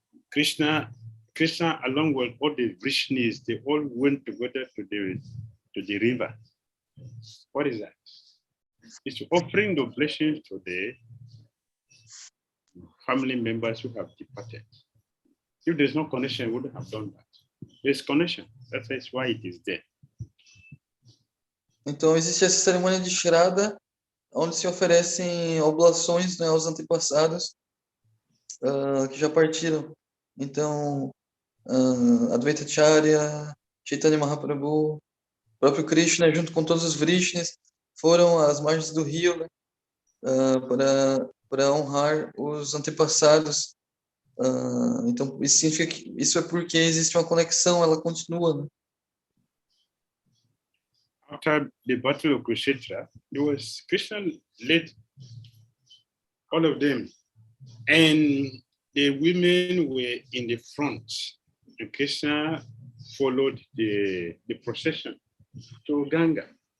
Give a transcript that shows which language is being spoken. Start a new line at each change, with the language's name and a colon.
English: Krishna, along with all the Vrishnis, they all went together to the river. What is that? It's offering the blessings to the family members who have departed. If there's no connection, we wouldn't have done that. There's connection. That's why it is there.
Portuguese: Então existe essa cerimônia de Shraddha, onde se oferecem oblações, né, aos antepassados que já partiram. Então, Advaita Acharya, Chaitanya Mahaprabhu, próprio Krishna, junto com todos os Vrishnis, foram às margens do rio, né, para honrar os antepassados. Então, isso significa que isso é porque existe uma conexão, ela continua, né?
English: After the battle of Kurukshetra, Krishna led all of them, and the women were in the front, and Krishna followed the procession to Ganga.